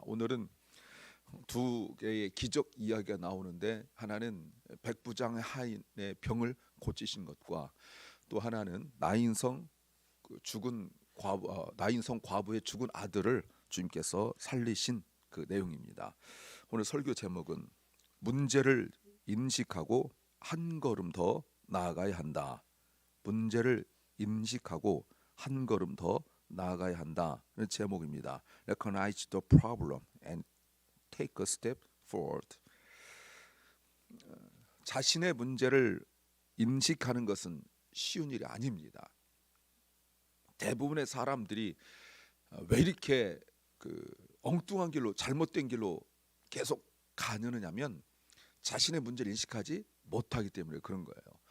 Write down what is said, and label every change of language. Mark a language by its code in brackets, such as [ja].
[ko] 오늘은 두 개의 기적 이야기가 나오는데, 하나는 백부장의 하인의 병을 고치신 것과 또 하나는 나인성 과부의 죽은 아들을 주님께서 살리신 그 내용입니다. 오늘 설교 제목은 문제를 인식하고 한 걸음 더 나아가야 한다. 문제를 인식하고 한 걸음 더 나아가야 한다는 제목입니다. [en] Recognize the problem and take a step forward. [ko] 자신의 문제를 인식하는 것은 쉬운 일이 아닙니다. 대부분의 사람들이 왜 이렇게 엉뚱한 길로, 잘못된 길로 계속 가느냐면 자신의 문제를 인식하지 못하기 때문에 그런 거예요.